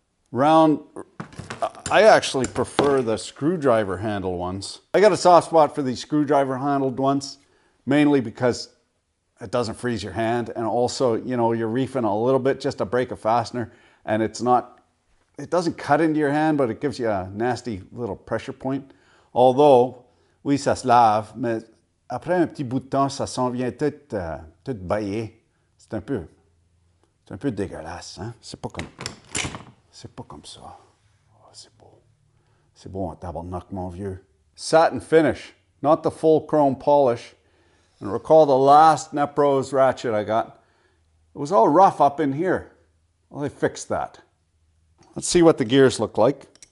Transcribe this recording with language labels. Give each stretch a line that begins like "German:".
English: Round, I actually prefer the screwdriver handle ones. I got a soft spot for these screwdriver handled ones, mainly because it doesn't freeze your hand, and also, you know, you're reefing a little bit just to break a fastener, and it doesn't cut into your hand, but it gives you a nasty little pressure point.
French: Although, oui, ça se lave, mais après un petit bout de temps, ça s'en vient tout baillé. C'est un peu dégueulasse, hein? C'est pas comme ça. Oh, c'est beau. C'est beau en tabarnak, mon vieux.
English: Satin finish, not the full chrome polish. And recall the last Nepros ratchet I got. It was all rough up in here. Well, they fixed that. Let's see what the gears look like.